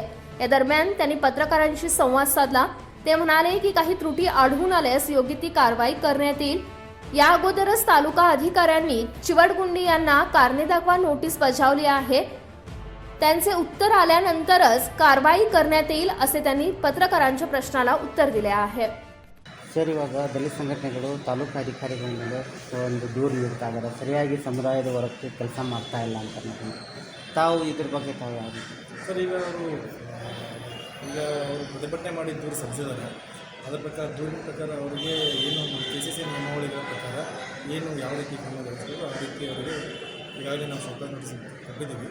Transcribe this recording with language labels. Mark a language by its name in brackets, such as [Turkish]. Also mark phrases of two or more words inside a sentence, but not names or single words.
[Marathi] या दरम्यान त्यांनी पत्रकारांशी संवाद साधला। ते म्हणाले की काही त्रुटी आढळून आल्यास योग्य ती कारवाई करण्यात येईल। या अगोदरच तालुका अधिकाऱ्यांनी चिवटगुंडी यांना कारणे दाखवा नोटीस बजावली आहे, त्यांचे उत्तर आल्यानंतरच कारवाई करण्यात येईल, असे त्यांनी पत्रकारांच्या प्रश्नाला उत्तर दिले आहे। [Kannada] ಸರ್, ಇವಾಗ ದಲಿತ ಸಂಘಟನೆಗಳು ತಾಲೂಕು ಅಧಿಕಾರಿಗಳಿಂದ ಒಂದು ದೂರು ನೀಡ್ತಾ ಇದ್ದಾರೆ, ಸರಿಯಾಗಿ ಸಮುದಾಯದ ಹೊರಕ್ಕೆ ಕೆಲಸ ಮಾಡ್ತಾ ಇಲ್ಲ ಅಂತ ತಾವು ಇದ್ರ ಬಗ್ಗೆ ತಾವು ಯಾವುದು ಸರ್? ಈಗ ಅವರು ಪ್ರತಿಭಟನೆ ಮಾಡಿ ದೂರು ಸಲ್ಲಿಸಿದ್ದಾರೆ। ಅದರ ಪ್ರಕಾರ ದೂರಿನ ಪ್ರಕಾರ ಅವರಿಗೆ ಏನು KCC ನಿಯಮಾವಳಿಗಳ ಪ್ರಕಾರ ಏನು ಯಾವ ರೀತಿ ಕ್ರಮ ಜರುಗಿಸಬೇಕು ಆ ರೀತಿ ಅವರಿಗೆ ಈಗಾಗಲೇ ನಾವು ಸರ್ಕಾರ ನೋಟಿಸ್ ಕೊಟ್ಟಿದ್ದೀವಿ।